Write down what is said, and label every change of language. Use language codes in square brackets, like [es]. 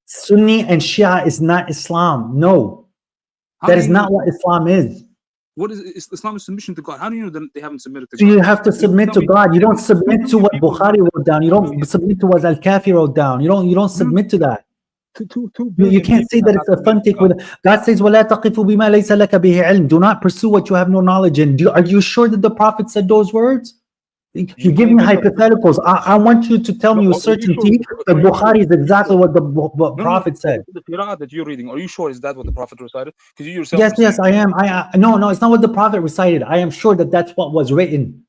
[en] Sunni and Shia is not Islam. No, that is not what Islam is. What is Islam? Is submission to God. How do you know that they haven't submitted to God? So you have to submit to God. You don't submit to what Bukhari wrote down. You don't submit to what Al-Kafi wrote down. You don't submit to that. You can't say that it's authentic. With God says, [ar] وَلَا تَقِفُ بِمَا لَيْسَ لَكَ بِهِ عِلْمٍ. [en] Do not pursue what you have no knowledge in. Are you sure that the Prophet said those words? You give me hypotheticals. I want you to tell me with certainty that Bukhari is exactly what the Prophet said. The Qur'an that you're reading, are you sure is that what the Prophet recited? Because you yourself. Yes, I am. No, it's not what the Prophet recited. I am sure that that's what was written.